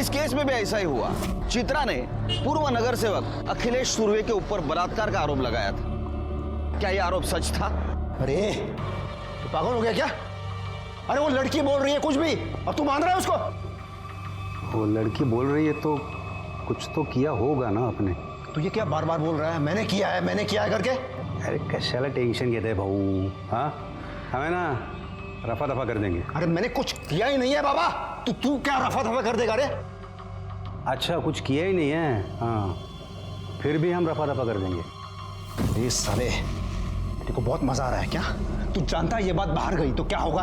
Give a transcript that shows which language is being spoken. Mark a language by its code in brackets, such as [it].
[hi] इस केस में भी ऐसा ही हुआ। चित्रा ने पूर्व नगर सेवक अखिलेश सुरवे के ऊपर बलात्कार का आरोप लगाया था। क्या यह आरोप सच था? अरे तू पागल हो गया क्या? अरे वो लड़की बोल रही है कुछ भी और तू मान रहा है उसको? वो लड़की बोल रही है तो कुछ तो किया होगा ना आपने। तू ये क्या बार बार बोल रहा है, मैंने किया है करके? [mr] अरे कशाला टेंशन घेते भाऊ? [hi] हाँ, हमें ना रफा दफा कर देंगे। अरे मैंने कुछ किया ही नहीं है बाबा, तू क्या रफा दफा कर देगा? रे अच्छा, कुछ किया ही नहीं है? हाँ, फिर भी हम रफा दफा कर देंगे। ये साले, तेरे को बहुत मजा आ रहा है क्या? तू जानता है ये बात बाहर गई तो क्या होगा?